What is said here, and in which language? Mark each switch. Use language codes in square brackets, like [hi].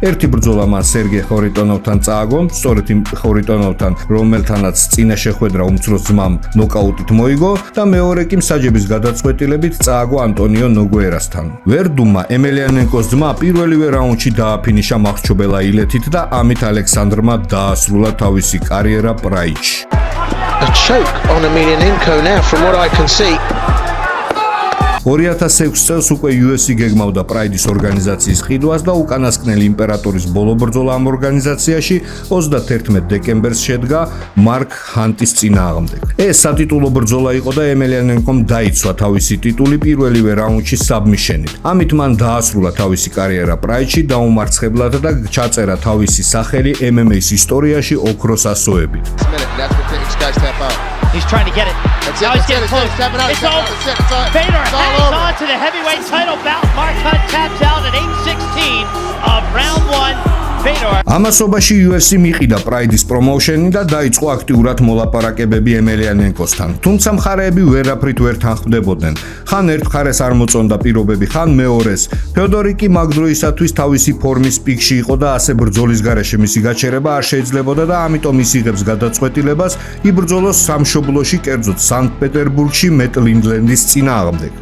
[ka] ერთი ბრძოლა მას სერგეი ხორიტონოვთან წააგო, სწორედ იმ ხორიტონოვთან, რომელთანაც წინა შეხვედრა უმცროს ძმამ ნოკაუტით მოიგო და მეორე კი მსაჯების გადაწყვეტილებით წააგო ანტონიო ნოგუერასთან. ვერდუმმა ემელიანენკოს ძმა პირველივე რაუნდში დააფინიშა მახრჩობელა ილეთით და ამით ალექსანდრმა დაასრულა თავისი კარიერა. [en] A choke on Emelianenko now from what I can see. [ka] 2006 წელს უკვე UFC გეგმავდა პრაიდის ორგანიზაციის ყიდვას და უკანასკნელი იმპერატორის ბოლო ბრძოლა ამ ორგანიზაციაში 31 დეკემბერს შედგა მარკ ჰანტის წინააღმდეგ. ეს სატიტულო ბრძოლა იყო და ემელიანენკომ დაიცვა თავისი ტიტული პირველივე რაუნდში საბმიშენით. ამით მან დაასრულა თავისი კარიერა პრაიდში დაუმარცხებლად და ჩაწერა თავისი სახელი MMA-ის ისტორიაში ოქროს ასოებით. [en] He's trying to get it. Now he's getting close. It's over. Vader hangs on to the heavyweight title bout. Mark Hunt taps out at 8:16 of round 1. [ka] ამასობაში UFC მიყიდა პრაიდის პრომოუშენი და დაიწყო აქტიურად მოლაპარაკებები ემელიანენკოსთან. თუმცა მხარეები ვერაფრით ვერ თანხმდებოდნენ. ხან ერთ მხარეს არ მოწონდა პირობები, ხან მეორეს. ფეოდორი კი მაგ დროისათვის თავისი ფორმის პიკში იყო და ასე ბრძოლის გარეშე მისი გაჩერება არ შეიძლებოდა და ამიტომ ის იღებს გადაწყვეტილებას იბრძოლოს სამშობლოში, კერძოდ სანქტ-პეტერბურგში მეტ ლინდლენდის წინააღმდეგ.